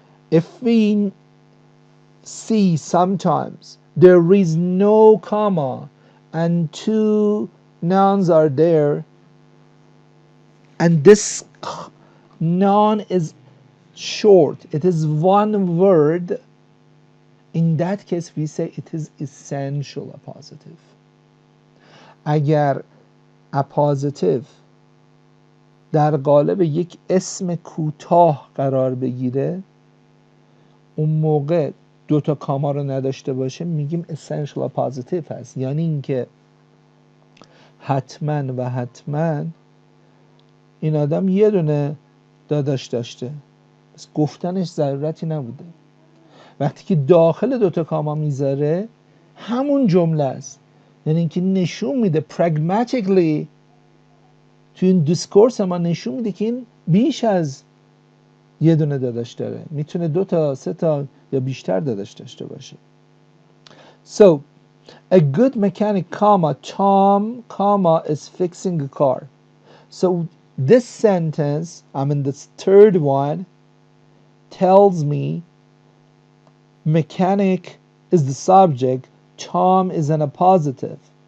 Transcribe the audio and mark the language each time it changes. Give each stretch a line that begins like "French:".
English: If we see sometimes there is no comma and 2 nouns are there, and this noun is short, it is 1 word, in that case we say it is essential appositive.
Persian: اگر appositive در قالب یک اسم کوتاه قرار بگیره، اون موقع 2 تا کاما رو نداشته باشه، میگیم
English: essential appositive
Persian: هست. یعنی اینکه حتما و حتما این آدم یه دونه داداش داشته، بس گفتنش ضرورتی نبوده. وقتی که داخل 2 تا کاما میذاره، همون جمله است. یعنی اینکه نشون میده pragmatically تو این دیسکورس ما نشون میده که این بیش از یه دونه داداش داره، میتونه 2 تا 3 تا یا بیشتر داداش داشته باشه.
English: So a good mechanic, comma, Tom, comma, is fixing a car. So this sentence, I mean this third one, tells me mechanic is the subject, Tom is an appositive.